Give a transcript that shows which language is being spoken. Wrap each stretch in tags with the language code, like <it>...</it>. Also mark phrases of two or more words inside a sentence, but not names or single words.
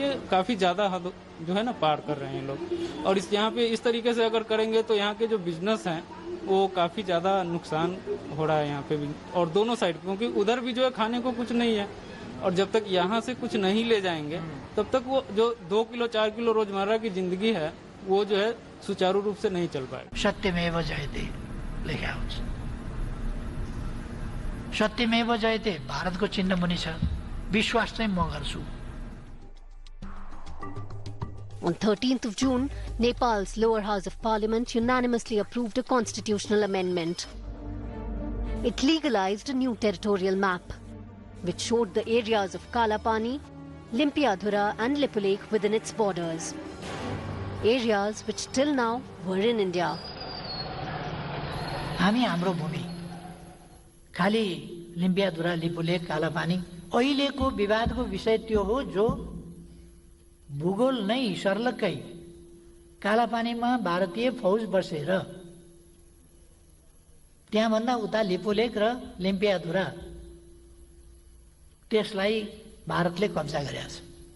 <hi>ये काफी ज्यादा हद जो है ना पार कर रहे हैं लोग, और यहाँ पे इस तरीके से अगर करेंगे तो यहाँ के जो बिजनेस हैं वो काफी ज्यादा नुकसान हो रहा है यहाँ पे भी, और दोनों साइड, क्योंकि उधर भी जो है खाने को कुछ नहीं है, और जब तक यहाँ से कुछ नहीं ले जाएंगे तब तक वो जो 2 किलो 4 किलो रोजमर्रा की जिंदगी है वो जो है सुचारू रूप से नहीं चल पाएगा।</hi> <ne>सत्यमेव जयते लेखा हुन्छ, सत्यमेव जयते भारतको चिन्ह पनि छ, विश्वास चाहिँ म गर्छु।</ne> <en>On 13th of June, Nepal's lower house of parliament unanimously approved a constitutional amendment. It legalized a new territorial map, which showed the areas of Kalapani, Limpiadhura and Lipulekh within its borders. Areas which till now were in India.</en> <ne>हामी हाम्रो भूमि खाली लिम्पियाधुरा, लिपुलेख, कालापानी अहिलेको विवादको विषय त्यो हो जो भूगोल नै सर्लक्कै कालापानीमा भारतीय फौज बसेर त्यहाँभन्दा उता लिपुलेख र लिम्पियाधुरा त्यसलाई भारतले कब्जा गरेको छ।</ne>